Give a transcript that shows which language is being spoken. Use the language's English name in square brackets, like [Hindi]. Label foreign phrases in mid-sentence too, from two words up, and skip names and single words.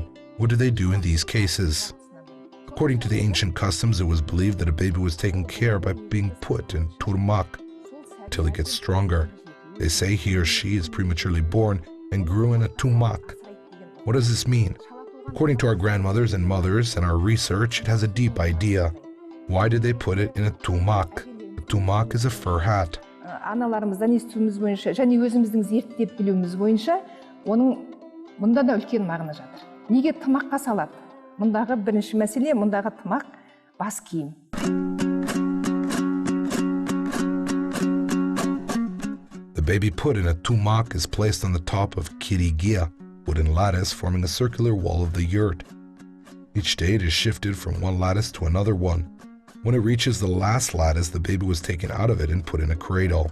[English] What do they do in these cases? According to the ancient customs, it was believed that a baby was taken care by being put in turmak until he gets stronger. They say he or she is prematurely born and grew in a tumak. What does this mean? According to our grandmothers and mothers and our research, it has a deep idea. Why did they put it in a tumak? A tumak is a fur hat. [Kazakh] Аналарымыздан естуіміз бойынша, және өзіміздің зерттеп білуіміз бойынша, оның мұнда да үлкен мағына жатыр. Неге тымаққа салады? Мұндағы бірінші мәселе, мұндағы тымақ бас киім. [English] The baby put in a tumak is placed on the top of kirigia, wooden lattice forming a circular wall of the yurt. Each day it is shifted from one lattice to another one. When it reaches the last lattice, the baby was taken out of it and put in a cradle.